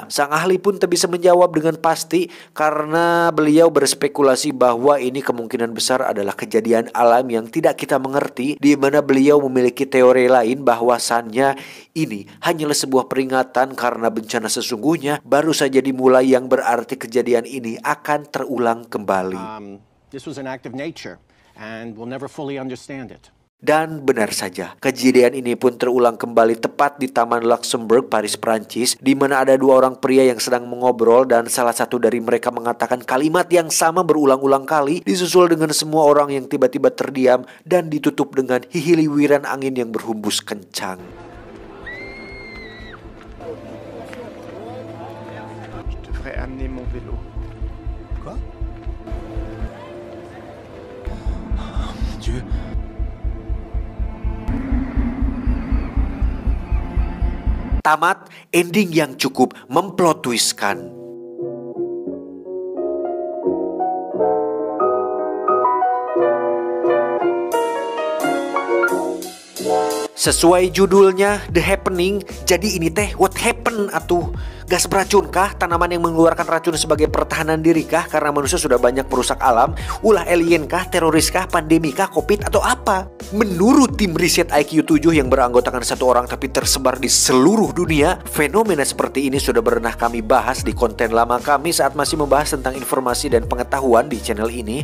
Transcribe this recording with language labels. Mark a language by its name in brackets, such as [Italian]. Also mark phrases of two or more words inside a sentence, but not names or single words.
[Indonesian] Sang ahli pun tak bisa menjawab dengan pasti karena beliau berspekulasi bahwa ini kemungkinan besar adalah kejadian alam yang tidak kita mengerti, di mana beliau memiliki teori lain bahwasannya ini hanyalah sebuah peringatan karena bencana sesungguhnya baru saja dimulai yang berarti kejadian ini akan terulang kembali. [English] This was an act of nature, and we'll never fully understand it. [Indonesian] Dan benar saja, kejadian ini pun terulang kembali tepat di Taman Luxembourg, Paris, Prancis, di mana ada dua orang pria yang sedang mengobrol dan salah satu dari mereka mengatakan kalimat yang sama berulang-ulang kali, disusul dengan semua orang yang tiba-tiba terdiam dan ditutup dengan hihiliwiran angin yang berhembus kencang. [French] Je devrais amener mon vélo. Quoi? Oh mon Dieu. [Indonesian] Tamat, ending yang cukup memplot twistkan. Sesuai judulnya, The Happening, jadi ini teh [English] what happened [Indonesian] atuh? Gas beracun kah? Tanaman yang mengeluarkan racun sebagai pertahanan diri kah? Karena manusia sudah banyak merusak alam? Ulah alien kah? Teroris kah? Pandemi kah? Covid atau apa? Menurut tim riset IQ 7 yang beranggotakan satu orang tapi tersebar di seluruh dunia, fenomena seperti ini sudah pernah kami bahas di konten lama kami saat masih membahas tentang informasi dan pengetahuan di channel ini.